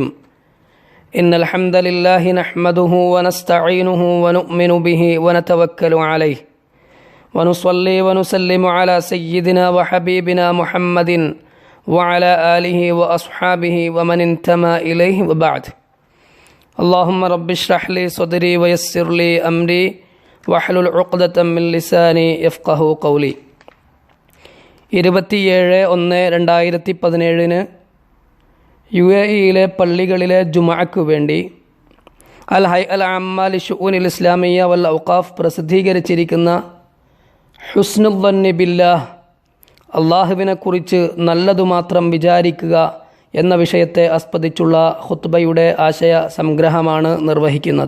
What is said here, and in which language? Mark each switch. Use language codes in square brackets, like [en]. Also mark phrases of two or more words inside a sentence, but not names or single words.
[ar] إن الحمد لله نحمده ونستعينه ونؤمن به ونتوكل عليه ونصلي ونسلم على سيدنا وحبيبنا محمد وعلى آله وأصحابه ومن انتمى إليه وبعد. اللهم رب اشرح لي صدري ويسر لي أمري واحلل عقدة من لساني يفقهوا قولي. [ml] 27/1/2017 UAE പള്ളികളിലെ ജുമുഅക്ക് വേണ്ടി അൽ ഹൈഅൽ അമ്മ ലിശുഊനിൽ ഇസ്ലാമിയ്യ വൽ ഔഖാഫ് പ്രസിദ്ധീകരിച്ചിരിക്കുന്ന ഹുസ്നുൽ ദന്നി ബില്ലാഹ്, അള്ളാഹുവിനെക്കുറിച്ച് നല്ലതു മാത്രം വിചാരിക്കുക എന്ന വിഷയത്തെ ആസ്പദിച്ചുള്ള ഖുത്ബയുടെ ആശയ സംഗ്രഹമാണ് നിർവഹിക്കുന്നത്.